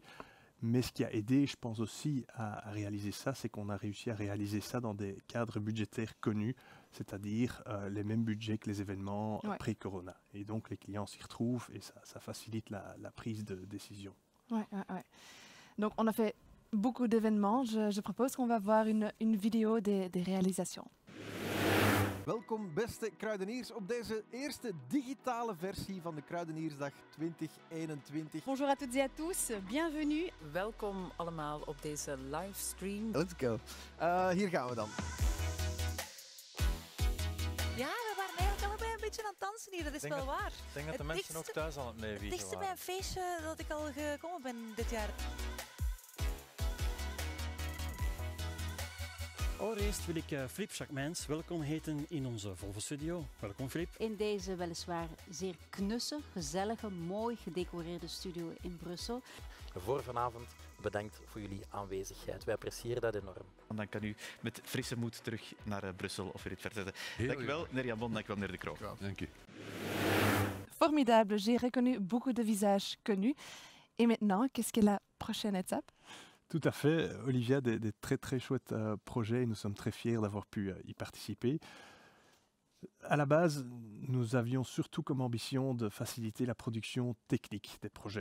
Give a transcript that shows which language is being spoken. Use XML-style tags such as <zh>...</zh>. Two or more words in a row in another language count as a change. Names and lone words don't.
<fr>Mais ce qui a aidé, je pense aussi, à réaliser ça, c'est qu'on a réussi à réaliser ça dans des cadres budgétaires connus, c'est-à-dire les mêmes budgets que les événements pré-corona. Et donc les clients s'y retrouvent et ça facilite la prise de décision. Donc on a fait beaucoup d'événements. Je propose qu'on va voir une vidéo des réalisations.</fr> <nl>Welkom beste kruideniers op deze eerste digitale versie van de Kruideniersdag 2021.</nl> <fr>Bonjour à toutes et à tous, bienvenue.</fr> <nl>Welkom allemaal op deze livestream.</nl> <en>Let's go.</en> <nl>Hier gaan we dan. Ja, we waren eigenlijk allebei een beetje aan het dansen hier, dat is wel waar. Ik denk dat de mensen ook thuis aan het meevieren Het dichtste bij waren. een feestje dat ik al gekomen ben dit jaar. Allereerst wil ik Filip Jacquemins welkom heten in onze Volvo-studio. Welkom Filip. In deze weliswaar zeer knusse, gezellige, mooi gedecoreerde studio in Brussel. Voor vanavond bedankt voor jullie aanwezigheid. Wij appreciëren dat enorm. Dan kan u met frisse moed terug naar Brussel of weer het verzetten. Dankjewel, meneer Jambon, dankjewel, meneer De Croo. Dank u.</nl> <fr>Formidable, j'ai reconnu beaucoup de visages connus. Et maintenant, qu'est-ce qu'est la prochaine étape? Tout à fait. Olivia, des très très chouettes projets et nous sommes très fiers d'avoir pu y participer. À la base, nous avions surtout comme ambition de faciliter la production technique des projets.</fr>